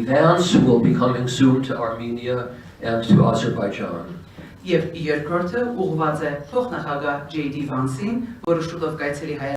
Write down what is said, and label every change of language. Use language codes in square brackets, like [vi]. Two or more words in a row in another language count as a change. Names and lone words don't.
[en] Vance, who will be coming soon to Armenia and to Azerbaijan. [hy] Եվ երկրորդը ուղղված է փոխնախագահ J.D. Vance-ին, որը շուտով կայցելի